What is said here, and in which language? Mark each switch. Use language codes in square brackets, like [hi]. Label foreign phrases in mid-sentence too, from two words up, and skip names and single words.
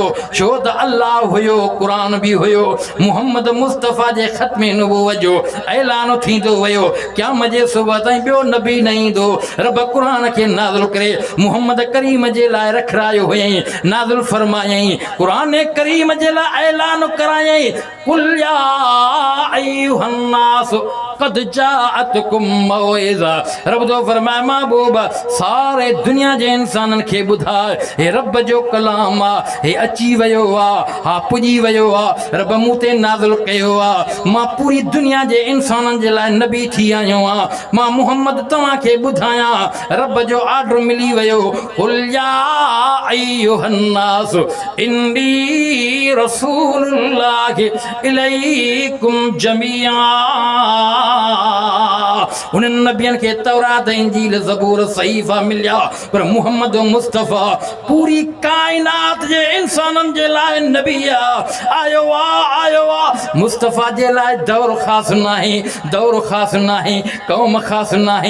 [sd] छो त अल्लाह हुयो, क़ुरान बि हुयो। मुहम्मद मुस्तफ़ा जे ख़त्मे नबूवत जो ऐलान थींदो वियो, क़यामत जे सुबुह ताईं ॿियो नबी न ईंदो। रब क़ुरान खे नाज़िल करे मुहम्मद करीम जे लाइ रखरायो हुयईं, नाज़िल फरमायईं। क़ुरान करीम जे लाइ ऐलान करायईं [ar] قل يا أيها الناس قد جاءتكم موعظة. [sd] रब तो फरमाए महबूब सारे दुनिया जे इंसाननि खे ॿुधाए हे रब जो कलाम आहे, हे अची वियो आहे, हा पुॼी वियो आहे, रब मूं ते नाज़िल कयो आहे। मां पूरी दुनिया जे इंसाननि जे लाइ नबी थी आयो आहियां। मां मुहम्मद तव्हांखे ॿुधायां, रब जो ऑर्डर मिली वियो [ar] قل يا أيها الناس إني رسول الله إليكم جميعا. [sd] उन्हनि नबियनि खे तौरात इंजील ज़बूर सहीफ़ा मिलिया, पर मुहम्मद मुस्तफ़ा पूरी काइनात जे इंसाननि जे लाइ नबी आयो आहे। मुस्तफ़ा जे लाइ दौर ख़ासि नाहे, दौर ख़ासि नाहे, क़ौम ख़ासि नाहे।